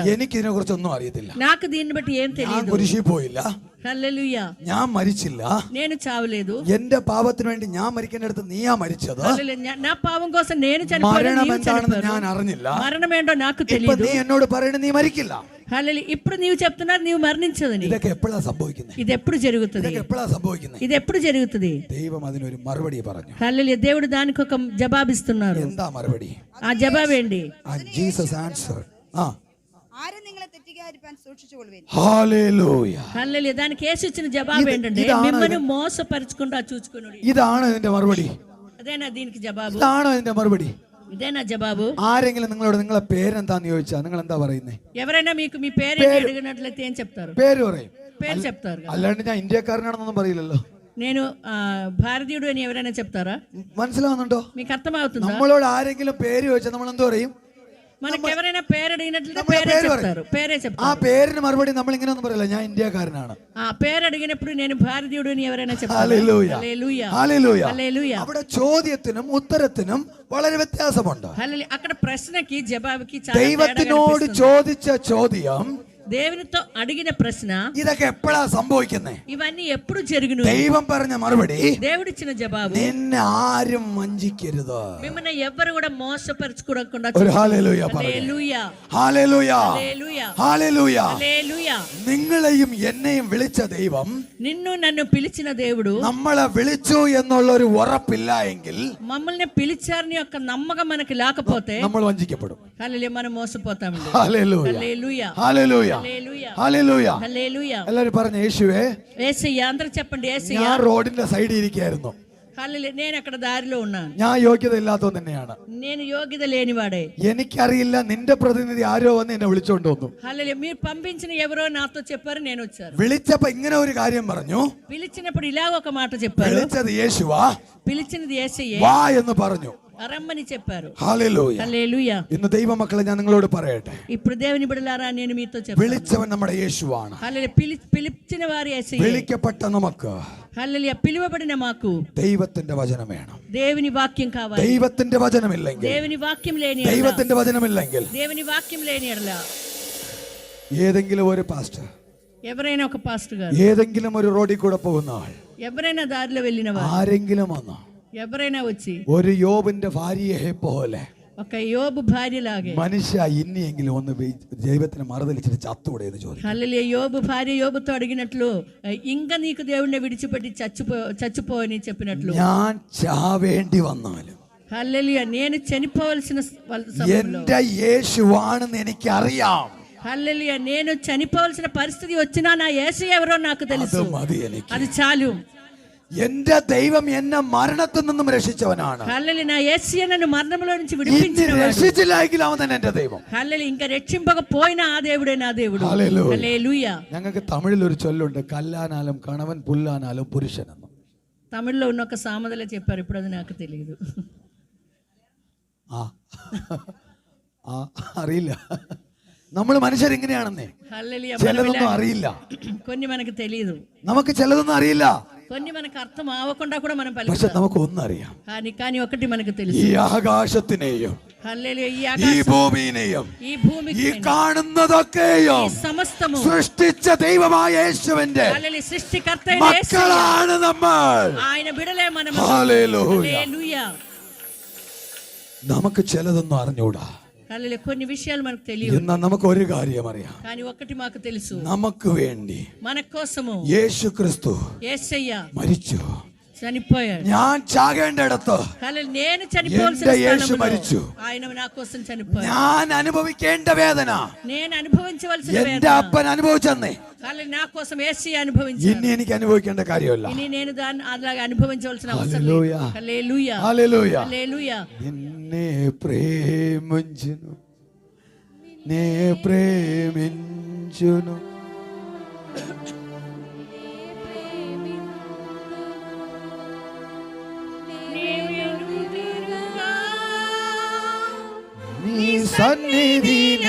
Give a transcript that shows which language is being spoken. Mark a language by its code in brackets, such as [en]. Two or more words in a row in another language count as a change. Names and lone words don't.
[ml] എനിക്ക് ഇതിനെ കുറിച്ചൊന്നും അറിയത്തില്ല. [te] నాకు దీన్ని బట్టి ఏం [ml] ഞാൻ [te] తెలియదు. [ml] കുരിശിൽ പോയില്ല. [te] హల్లెలూయా. [ml] ഞാൻ മരിച്ചില്ല. [te] నేను చావలేదు. [ml] എന്റെ പാപത്തിന് വേണ്ടി ഞാൻ മരിക്കേണ്ടടുത്ത് നീയാ മരിച്ചത്. [te] హల్లెలూయా. నా పాపం కోసం నేను [ml] മരണം എന്താണെന്ന് ഞാൻ അറിഞ്ഞില്ല. [te] మరణం ఏంటో నాకు [ml] ഇപ്പൊ [te] తెలియదు. [ml] നീ എന്നോട് പറയണ നീ മരിക്കില്ല. [te] హల్లెలూయా. ఇప్పుడు నీవు చెప్తున్నారు నీవు మరణించదని. [ml] ഇതൊക്കെ എപ്പോഴാ സംഭവിക്കുന്നത്? [te] ఇది ఎప్పుడు జరుగుతుంది? [ml] ഇതൊക്കെ എപ്പോഴാ സംഭവിക്കുന്നത്? [te] ఇది ఎప్పుడు జరుగుతుంది? [ml] ദൈവം അതിനൊരു മറുപടി പറഞ്ഞു. [te] హల్లెలూయా. దేవుడు దానికి ఒక జవాబిస్తున్నారు. [ml] എന്താ മറുപടി? [te] ఆ జవాబు ఏంటి? [en] Jesus answer. [ml] ആരും നിങ്ങളെ തെറ്റിക്കാതിരിക്കാൻ സൂക്ഷിച്ചുകൊള്ളുവിൻ. ഹല്ലേലൂയ. [te] హల్లెలూయా. దానికి యేసు ఇచ్చిన జవాబు ఏంటంటే మిమ్మల్ని మోసపరచకుండా చూచుకొనుడి. [ml] ഇതാണ് ഇതിന്റെ മറുപടി. [te] అదేనా దీనికి జవాబు? [ml] ഇതാണോ ഇതിന്റെ മറുപടി? [te] ఇదేనా జవాబు? [ml] ആരെങ്കിലും നിങ്ങളോട് നിങ്ങളെ പേരെന്താന്ന് ചോദിച്ചാൽ നിങ്ങൾ എന്താ പറയുന്നേ? [te] ఎవరైనా మీకు మీ పేరు అడిగినట్లయితే ఏం చెప్తారు? [ml] പേര് പറയും. [te] పేరు చెప్తారు కదా. [ml] അല്ലാണ്ട് ഞാൻ ഇന്ത്യക്കാരനാണെന്നൊന്നും പറയില്ലല്ലോ. [te] నేను భారతీయుడు అని ఎవరైనా చెప్తారా? [ml] മനസ്സിലാവുന്നുണ്ടോ? [te] మీకు అర్థమవుతుందా? [ml] നമ്മളോട് ആരെങ്കിലും പേര് ചോദിച്ചാൽ നമ്മൾ എന്ത് പറയും? [te] మనకి ఎవరైనా పేరు అడిగినట్లయితే [ml] നമ്മളെ [te] పేరే [ml] പേര് [te] చెప్తారు. [ml] പറയും. [te] పేరే [ml] ആ [te] చెప్తారు. [ml] പേരിന് മറുപടി നമ്മൾ ഇങ്ങനെ ഒന്നും പറയില്ല, ഞാൻ ഇന്ത്യക്കാരനാണ്. [te] ఆ పేరు అడిగినప్పుడు నేను భారతీయుడు అని ఎవరైనా చెప్తారు? [ml] ഹല്ലേലൂയ. [te] హల్లెలూయా. [ml] ഹല്ലേലൂയ. [te] హల్లెలూయా. [ml] അവിടെ ചോദ്യത്തിനും ഉത്തരത്തിനും വളരെ വ്യത്യാസമുണ്ട്. [te] హల్లెలూయా. అక్కడ ప్రశ్నకి జవాబుకి చాలా తేడా [ml] ദൈവത്തിനോട് [te] కనిపిస్తుంది. [ml] ചോദിച്ച ചോദ്യം [te] దేవునితో అడిగిన ప్రశ్న [ml] ഇതൊക്കെ എപ്പോഴാ സംഭവിക്കുന്നേ? [te] ఇవన్నీ ఎప్పుడు జరుగును? [ml] ദൈവം പറഞ്ഞ మറുപടി, [te] దేవుడిచ్చిన జవాబు, [ml] നിന്നെ ആരും വഞ്ചിക്കരുത്. [te] మిమ్మల్ని ఎవ్వరు కూడా మోసపరచుకోకుండా [ml] ഒരു ഹല്ലേലൂയ പറയൂ. [te] హల్లెలూయా. [ml] ഹല്ലേലൂയ. [te] హల్లెలూయా. [ml] ഹല്ലേലൂയ. [te] హల్లెలూయా. [ml] നിങ്ങളെയും എന്നെയും വിളിച്ച ദൈവം [te] నిన్ను నన్ను పిలిచిన దేవుడు [ml] നമ്മളെ വിളിച്ചു എന്നുള്ള ഒരു ഉറപ്പില്ല എങ്കിൽ [te] మమ్మల్ని పిలిచారని యొక్క నమ్మకం మనకి లేకపోతే [ml] നമ്മൾ വഞ്ചിക്കപ്പെടും. [te] హల్లెలూయా మనం మోసపోతామండి. [ml] ഹല്ലേലൂയ. [te] హల్లెలూయా. [ml] ഹല്ലേലൂയ. [te] హల్లెలూయా. [ml] ഹല്ലേലൂയ. [te] హల్లెలూయా. [ml] എല്ലാവരും പറഞ്ഞ യേശുവേ, [te] యేసయ్యా. అందరూ చెప్పండి యేసయ్యా. [ml] ഞാൻ റോഡിന്റെ സൈഡിൽ ഇരിക്കുകയായിരുന്നു. [te] హల్లెలూయా. నేను అక్కడ దారిలో ఉన్నాను. [ml] ഞാൻ യോഗ്യത ഇല്ലാത്തവൻ തന്നെയാണ്. [te] నేను యోగ్యత లేనివాడే. [ml] എനിക്കറിയില്ല നിന്റെ പ്രതിനിധി ആരോ വന്ന് എന്നെ വിളിച്ചോണ്ട് വന്നു. [te] హల్లెలూయా. మీరు పంపించిన ఎవరో నాతో చెప్పారు, నేను వచ్చాను. [ml] വിളിച്ചപ്പോ ഇങ്ങനെ ഒരു കാര്യം പറഞ്ഞു. [te] పిలిచినప్పుడు ఇలాగ ఒక మాట చెప్పారు. [ml] വിളിച്ചത് യേശുവാ, [te] పిలిచినది యేసయ్యే, [ml] വാ എന്ന് പറഞ്ഞു. [te] రమ్మని చెప్పారు. [ml] ഹല്ലേലൂയ. [te] హల్లెలూయా. [ml] ഇന്ന് ദൈവമക്കളെ ഞാൻ നിങ്ങളോട് പറയട്ടെ, [te] ఇప్పుడు దేవుని బిడ్డలారా నేను మీతో చెప్తాను. [ml] വിളിച്ചവൻ നമ്മുടെ യേശുവാണ്. [te] హల్లెలూయా. పిలిచిన వారి యేసయ్యే. [ml] വിളിക്കപ്പെട്ട നമുക്ക് [te] హల్లెలూయా. పిలువబడిన మాకు [ml] ദൈവത്തിന്റെ വചനം വേണം. [te] దేవుని వాక్యం కావాలి. [ml] ദൈവത്തിന്റെ വചനമില്ലെങ്കിൽ, [te] దేవుని వాక్యం లేని ఎడల, [ml] ദൈവത്തിന്റെ വചനമില്ലെങ്കിൽ [te] దేవుని వాక్యం లేని ఎడల [ml] ഏതെങ്കിലും ഒരു പാസ്റ്റർ, [te] ఎవరైనా ఒక పాస్టర్ గారు, [ml] ഏതെങ്കിലും ഒരു റോഡിൽ കൂടെ പോകുന്ന ആൾ, [te] ఎవరైనా దారిలో వెళ్ళిన వారు, [ml] ആരെങ്കിലും വന്ന് [te] ఎవరైనా వచ్చి [ml] ഒരു യോബിന്റെ ഭാര്യയെ പോലെ [te] ఒక యోబు భార్యలాగే, [ml] മനുഷ്യ ഇനിയെങ്കിലും ഒന്ന് ദൈവത്തിന് മറുതലിച്ചിട്ട് ചത്തൂടെ എന്ന് ചോദിക്കും. [te] హల్లెలూయా. యోబు భార్య యోబుతో అడిగినట్లు ఇంకా నీకు దేవుణ్ణి విడిచిపెట్టి చచ్చిపోని చెప్పినట్లు, [ml] ഞാൻ ചാവേണ്ടി വന്നാലും [te] హల్లెలూయా, నేను చనిపోవలసిన సమయంలో, [ml] എന്റെ യേശുവാണെന്ന് എനിക്കറിയാം. [te] హల్లెలూయా, నేను చనిపోవలసిన పరిస్థితి వచ్చినా నా యేసయ్య ఎవరో నాకు [ml] അത് [te] తెలుసు. [ml] മതി എനിക്ക്. [te] అది చాలు. [ml] എന്റെ ദൈവം എന്നെ മരണത്തിൽ നിന്നും രക്ഷിച്ചവനാണ്. [te] హల్లెలూయా. నా యేసయ్య నన్ను మరణంలో నుంచి [ml] ഇനി [te] విడిపించినవాడు. [ml] രക്ഷിച്ചില്ലെങ്കിൽ അവൻ തന്നെ എന്റെ ദൈവം. [te] హల్లెలూయా. ఇంకా రక్షింపకపోయినా ఆ దేవుడే నా దేవుడు. [ml] ഹല്ലേലൂയ. [te] హల్లెలూయా. [ml] ഞങ്ങൾക്ക് തമിഴിൽ ഒരു ചൊല്ലുണ്ട്, [ta] கல்லானாலும் கணவன் புல்லானாலும் புருஷன். [te] తమిళ్లో ఉన్న ఒక సామెతలో చెప్పారు, ఇప్పుడు అది నాకు తెలియదు. [ml] ആ ആ അറിയില്ല. നമ്മൾ മനുഷ്യർ ഇങ്ങനെയാണെന്നേ, [te] హల్లెలూయా. [ml] ചിലതൊന്നും അറിയില്ല. [te] కొన్ని మనకు తెలియదు, [ml] നമുക്ക് ചിലതൊന്നും അറിയില്ല, [te] కొన్ని మనకు అర్థం అవ్వకుండా కూడా మనం [ml] പക്ഷെ [te] పలుకుతాం. [ml] നമുക്ക് ഒന്നറിയാം. [te] కానీ ఒకటి మనకు తెలుసు. [ml] ഈ ആകാശത്തിനെയും [te] హల్లెలూయా. ఈ [ml] ഈ [te] ఆకాశం, [ml] ഭൂമിയെയും [te] ఈ భూమికి, [ml] ഈ കാണുന്നതൊക്കെയും [te] ఈ సమస్తము [ml] സൃഷ്ടിച്ച ദൈവമായ യേശുവിന്റെ [te] హల్లెలూయా సృష్టికర్త అయిన యేసయ్య, [ml] മക്കളാണ് നമ്മൾ. [te] ఆయన బిడలే మనం. [ml] ഹല്ലേലൂയ. [te] హల్లెలూయా. [ml] നമുക്ക് ചിലതൊന്നും അറിഞ്ഞൂടാ, [te] హల్లెలూయా. కొన్ని విషయాలు మనకు తెలియదు, [ml] എന്നാൽ നമുക്ക് ഒരു കാര്യം അറിയാം. [te] కానీ ఒకటి మాకు తెలుసు, [ml] നമുക്ക് വേണ്ടി [te] మన కోసము [ml] യേശു ക്രിസ്തു [te] యేసయ్య [ml] മരിച്ചു. [te] చనిపోయాడు. [ml] ഞാൻ ചാകേണ്ടടുത്ത് [te] హల్లెలూయా. నేను చనిపోవాల్సిన [ml] എന്റെ യേശു [te] స్థలంలో [ml] മരിച്ചു. [te] ఆయన నా కోసం చనిపోయాడు. [ml] ഞാൻ അനുഭവിക്കേണ്ട വേദന [te] నేను అనుభవించవలసిన [ml] എന്റെ [te] వేదన [ml] అప్పൻ അനുഭവിച്ചെന്നേ, [te] హల్లెలూయా నా కోసం యేసయ్య అనుభవించాడు. [ml] ഇനി എനിക്ക് അനുഭവിക്കേണ്ട കാര്യമല്ല. [te] ఇని నేను దాన్ని అలాగా అనుభవించవలసిన అవసరం లేదు. హల్లెలూయా. హల్లెలూయా. హల్లెలూయా. హల్లెలూయా. నిన్నే ప్రేమించును, నే ప్రేమించును, నీ సన్నిధిలో